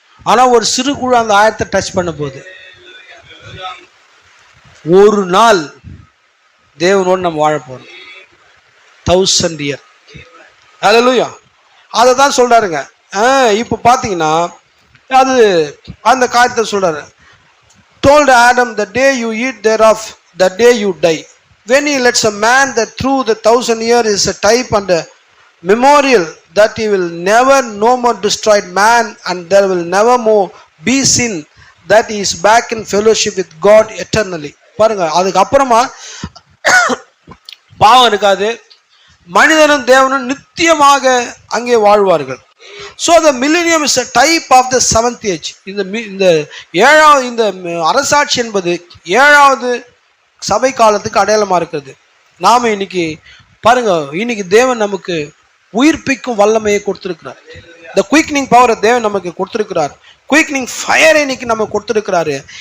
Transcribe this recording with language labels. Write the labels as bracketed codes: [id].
[ta] ஆனா ஒரு சிறு குழு அந்த 1000 டச் பண்ண போகுது. ஒரு நாள் தேவனோடு நம்ம வாழ போறோம். 1000 years. ஹல்லேலூயா. அதை தான் சொல்றாருங்க. இப்போ பார்த்தீங்கன்னா அது அந்த காரியத்தை சொல்றாரு. [en] told Adam, the day you eat thereof, that day you die. When he lets a man that through the 1000 years is a type and a memorial that he will never no more destroy man and there will never more be sin, that he is back in fellowship with God eternally. [ta] பாருங்க, அதுக்கு அப்புறமா பாவம் இருக்காது. மனிதனும் தேவனும் நித்தியமாக அங்கே வாழ்வார்கள். [en] So the millennium is a type of the 7th age. [ta] இந்த ஏழாவது இந்த அரசாட்சி என்பது 7வது சபை காலத்துக்கு அடையாளமா இருக்கிறது. நாம இன்னைக்கு பாருங்க, இன்னைக்கு தேவன் நமக்கு உயிர்ப்பிக்கும் வல்லமையை கொடுத்திருக்கிறார். இந்த குயிக்னிங் பவரை தேவன் நமக்கு கொடுத்திருக்கிறார். குயிக்னிங் ஃபயரை இன்னைக்கு நம்ம கொடுத்திருக்கிறாரு.